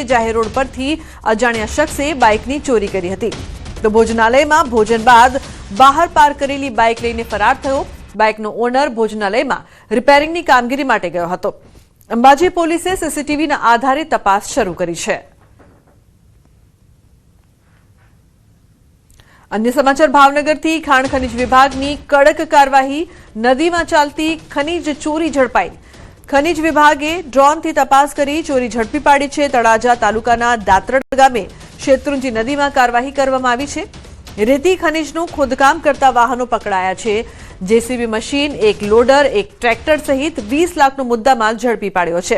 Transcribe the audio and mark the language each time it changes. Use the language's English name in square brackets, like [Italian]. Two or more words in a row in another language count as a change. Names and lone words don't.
[Gujarati] જાહેર રોડ પરથી અજાણ્યા શખ્સે બાઇકની ચોરી કરી હતી। તો ભોજનાલયમાં ભોજન બાદ બહાર પાર્ક કરેલી બાઇક લઈને ફરાર થયો। બાઇકનો ઓનર ભોજનાલયમાં રિપેરિંગની કામગીરી માટે ગયો હતો। અંબાજી પોલીસે સીસીટીવીના આધારે તપાસ શરૂ કરી છે। અન્ય સમાચાર ભાવનગરથી ખાણ ખનીજ વિભાગની કડક કાર્યવાહી। નદીમાં ચાલતી ખનીજ ચોરી ઝડપાઈ। ખનીજ વિભાગે ડ્રોનથી તપાસ કરી ચોરી ઝડપી પાડી છે। તળાજા તાલુકાના દાત્રડ ગામે શેત્રુંજી નદીમાં કાર્યવાહી કરવામાં આવી છે। રેતી ખનીજનું ખોદકામ કરતા વાહનો પકડાયા છે. જેસીબી મશીન, એક લોડર, એક ટ્રેક્ટર સહિત 20 લાખનો મુદ્દામાલ ઝડપી પાડ્યો છે.